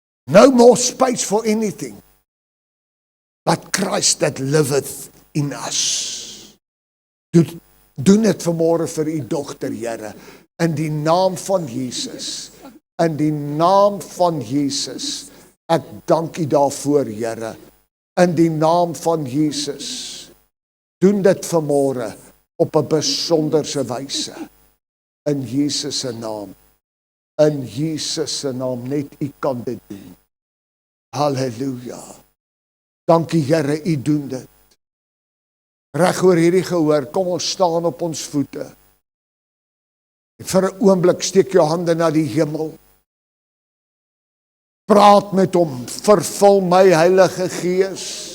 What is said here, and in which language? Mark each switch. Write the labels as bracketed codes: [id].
[en] No more space for anything but Christ that liveth in us. [af] Doen dit vanmôre vir u dogter, Here, in die naam van Jesus. In die naam van Jesus. Ek dank u daarvoor, Here. In die naam van Jesus. Doen dit vanmôre op 'n besonderse wyse. In Jesus se naam. In Jesus se naam, net u kan dit doen. Halleluja. Dankie, Here, u doen dit. Reg oor hierdie gehoor, kom ons staan op ons voete. En vir 'n oomblik steek jou hande na die hemel. Praat met hom, vervul my Heilige Gees.